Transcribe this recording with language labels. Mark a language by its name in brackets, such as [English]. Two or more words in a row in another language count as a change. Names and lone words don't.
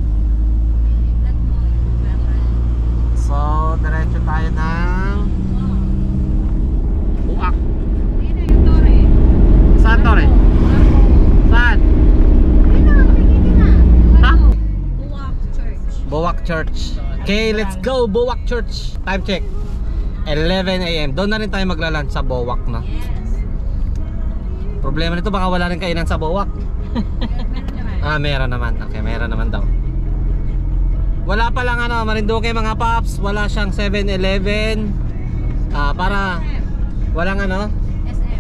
[Filipino] So, diretso tayo ng Buwak. Saan Tore? Saan? Buwak Church. [English] Okay, let's go Buwak Church. Time check 11 AM. [Filipino] Doon na rin tayo magla-lunch sa Buwak no? Problema nito baka wala rin kainan sa Buwak. Meron naman. Okay, meron naman daw. Wala pa lang ano, Marinduque mga paps. Wala siyang 7-Eleven. Para walang ano SM.